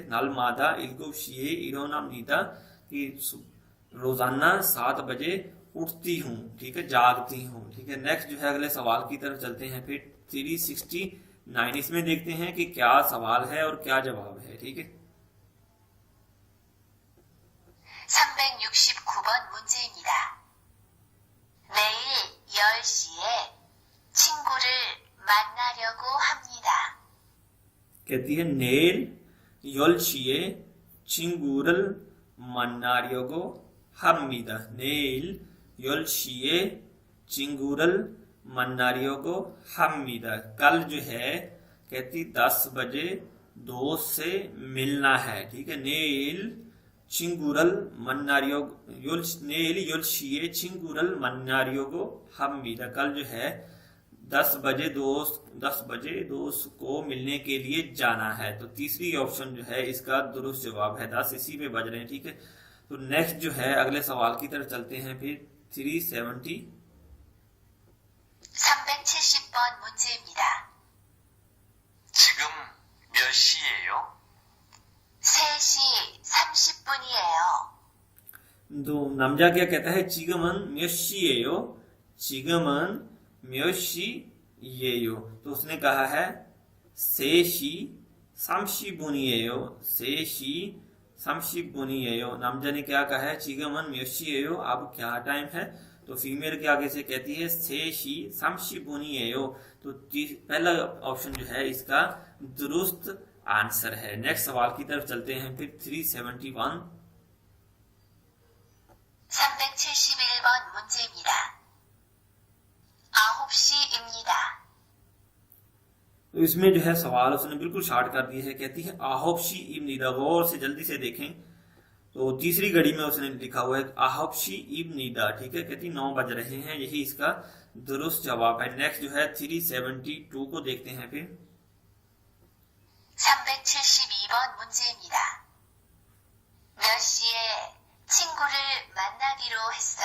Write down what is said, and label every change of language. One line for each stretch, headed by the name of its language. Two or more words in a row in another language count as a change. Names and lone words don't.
Korean: 날마다 일곱 시에 일어납니다
Hindi: की रोजाना 7 बजे उठती हूँ, ठीक है, जागती हूँ, ठीक है। नेक्स्ट जो है अगले सवाल की तरफ चलते हैं फिर। 369 इसमें देखते हैं कि क्या सवाल है और क्या जवाब है, ठीक है।
Korean: 369번 문제입니다. 내일 10시에 친구를 만나려고 합니다.
Hindi: कहती है
Korean: नेल 10시에 친구를 만나려고 합니다. 내일 10시에 친구를 만나려고 합니다.
Hindi: कल जो है कहती 10 बजे दोस्त से मिलना है, ठीक है।
Korean: नेल 친구를 만나려고, 내일 10시에 친구를 만나려고 합니다.
Hindi: कल जो है 10 बजे दोस्त को मिलने के लिए जाना है। तो तीसरी ऑप्शन जो है इसका दुरुस्त जवाब है, 10 इसी पे बज रहे हैं, ठीक है। तो नेक्स्ट जो है अगले सवाल की तरफ चलते हैं फिर। 370
Korean: 370번 문제입니다. 지금 몇 시예요? 3시 30분이에요.
Hindi: तो 남자 क्या कहता है,
Korean: 지금은 몇 시예요, 지금은 몇 시예요।
Hindi: तो उसने कहा है
Korean: 3시 30분이에요, 3시 30분이에요।
Hindi: 남자 ने क्या कहा है,
Korean: 지금은 몇 시예요,
Hindi: अब क्या टाइम है। तो फीमेल के आगे से कहती है
Korean: 3시 30분이에요।
Hindi: तो पहला ऑप्शन जो है इसका दुरुस्त आंसर है। नेक्स्ट सवाल की तरफ चलते हैं फिर। 371
Korean: 371번 문제입니다. 9시입니다.
Hindi: तो इसमें जो है सवाल उसने बिल्कुल शार्ट कर दिया है। कहती है
Korean: 아홉 시입니다,
Hindi: गौर से जल्दी से देखें। तो तीसरी घड़ी में उसने लिखा हुआ है
Korean: 아홉 시입니다,
Hindi: ठीक है। कहती 9 बज रहे हैं, यही इसका दुरुस्त जवाब है। नेक्स्ट जो है 372 को देखते हैं फिर।
Korean: 372번 문제입니다. 몇 시에 친구를 만나기로 했습니다.